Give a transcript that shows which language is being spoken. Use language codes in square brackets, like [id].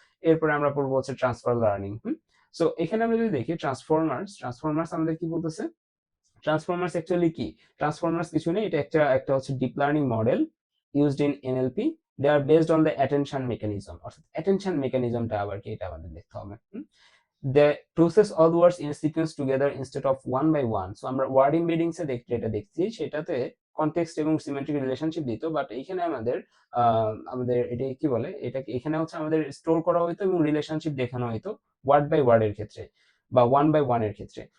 [bn] এরপরে আমরা পড়বো হচ্ছে ট্রান্সফার লার্নিং। সো এখানে আমরা যদি দেখি ট্রান্সফর্মার্স আমাদের কি বলতেছে? ট্রান্সফর্মার্স অ্যাকচুয়ালি কি? ট্রান্সফর্মার্স কিছু নেই, এটা একটা হচ্ছে [en] Deep learning model used in NLP. They are based on the attention mechanism, [bn] অর্থাৎ অ্যাটেনশন মেকানিজমটা আবার কি, এটা আমাদের দেখতে হবে। [en] they process all words in sequence together instead of one by one. [bn] So আমরা ওয়ার্ড এমবেডিংস এ যেটা দেখছি সেটাতে কনটেক্সট এবং সিমেট্রিক রিলেশনশিপ দিত, বাট এইখানে আমাদের এটা কি বলে, এটা এখানে হচ্ছে আমাদের স্টোর করা হইতো এবং রিলেশনশিপ দেখানো হইতো ওয়ার্ড বাই ওয়ার্ড এর ক্ষেত্রে বা ওয়ান বাই ওয়ান এর ক্ষেত্রে।